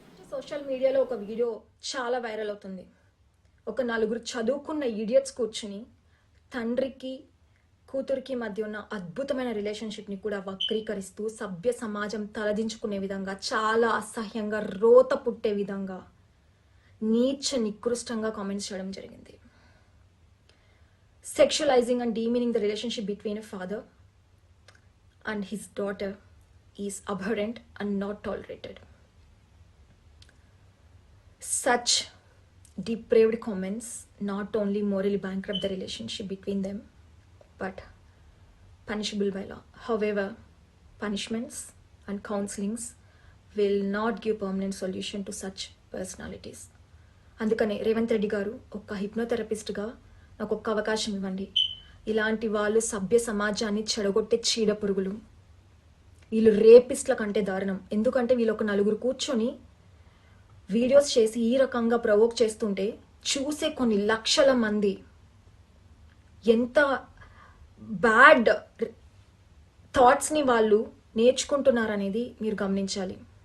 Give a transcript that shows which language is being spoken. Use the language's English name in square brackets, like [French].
[Telugu] Social మీడియాలో ఒక video చాలా వైరల్ అవుతుంది. ఒక నలుగురు చదువుకున్న ఈడియట్స్ కూర్చుని తండ్రికి కూతురికి మధ్య ఉన్న అద్భుతమైన రిలేషన్షిప్ని కూడా వక్రీకరిస్తూ సభ్య సమాజం తలదించుకునే విధంగా, చాలా అసహ్యంగా, రోత పుట్టే విధంగా నీచ నికృష్టంగా కామెంట్స్ చేయడం జరిగింది. [English] Sexualizing and demeaning the relationship between a father and his daughter is abhorrent and not tolerated. Such depraved comments not only morally bankrupt the relationship between them, but punishable by law. However, punishments and counselings will not give permanent solution to such personalities. [Telugu] అందుకనే రేవంత్ రెడ్డి గారు ఒక హిప్నోథెరపిస్ట్గా నాకు ఒక్క అవకాశం ఇవ్వండి. ఇలాంటి వాళ్ళు సభ్య సమాజాన్ని చెడగొట్టే చీడ పురుగులు. వీళ్ళు రేపిస్ట్ల కంటే దారుణం. ఎందుకంటే వీళ్ళు ఒక నలుగురు కూర్చొని వీడియోస్ చేసి ఈ రకంగా ప్రవోక్ చేస్తుంటే చూసే కొన్ని లక్షల మంది ఎంత బ్యాడ్ థాట్స్ని వాళ్ళు నేర్చుకుంటున్నారనేది మీరు గమనించాలి.